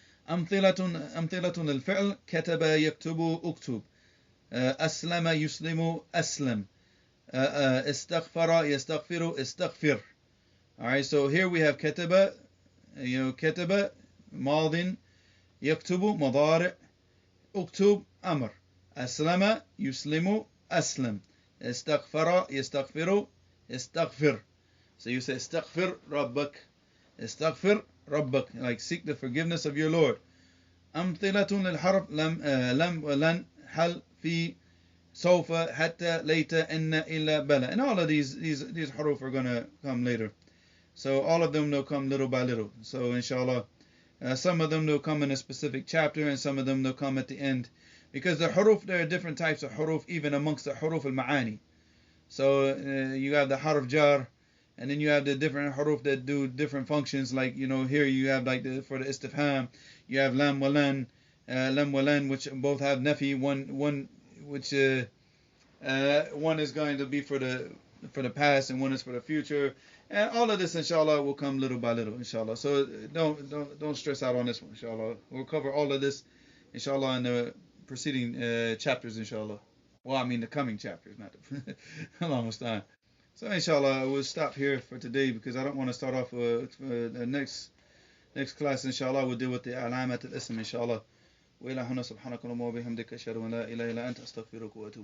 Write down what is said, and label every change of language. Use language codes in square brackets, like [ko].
[ar] أمثلة الفعل كتب يكتب أكتب أسلم يسلم أسلم استغفر يستغفر استغفر. [en] Alright, so here we have [ar] كتب, كتب ماض يكتب مضارع اكتب أمر أسلم يسلم أسلم استغفر يستغفر استغفر. [en] So you say [ar] استغفر ربك استغفر ربك, [en] like seek the forgiveness of your Lord. [ar] أمثلة للحرف لم ولن هل في سوف حتى ليت إن إلا بلا. [en] And all of these حروف are going to come later. So all of them will come little by little. So inshallah, some of them will come in a specific chapter and some of them will come at the end. Because the huruf, there are different types of huruf even amongst the huruf al-ma'ani. So you have the harf jar, and then you have the different huruf that do different functions. Like, here you have like for the istifham, you have lam walan, which both have nafi. One which one is going to be for the past and one is for the future. And all of this, inshallah, will come little by little, inshallah. So don't stress out on this one, inshallah. We'll cover all of this, inshallah, in the preceding chapters, inshallah. Well, I mean the coming chapters, not the almost time. So, inshallah, we'll stop here for today because I don't want to start off the next class, inshallah. We'll deal with the alamat al-ism, inshallah. [ar] وإلى هنا سبحانك اللهم وبحمدك أشهد أن لا إله إلا أنت أستغفرك وأتوب